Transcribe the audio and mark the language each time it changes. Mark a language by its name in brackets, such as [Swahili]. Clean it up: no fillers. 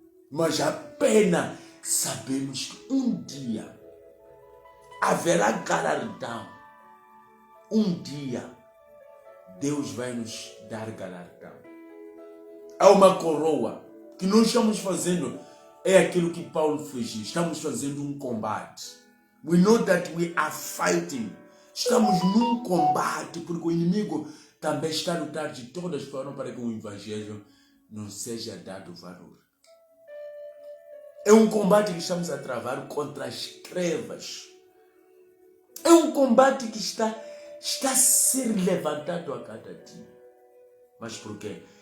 [Portuguese] Mas apenas sabemos que um dia haverá galardão. Um dia Deus vai nos dar galardão. Há uma coroa que nós estamos fazendo, é aquilo que Paulo fez. Estamos fazendo um combate. [English] We know that we are fighting. [Portuguese] Estamos num combate, porque o inimigo também está a lutar de todas as formas para que o Evangelho não seja dado valor. É um combate que estamos a travar contra as trevas. É um combate que está a ser levantado a cada dia. Mas por quê?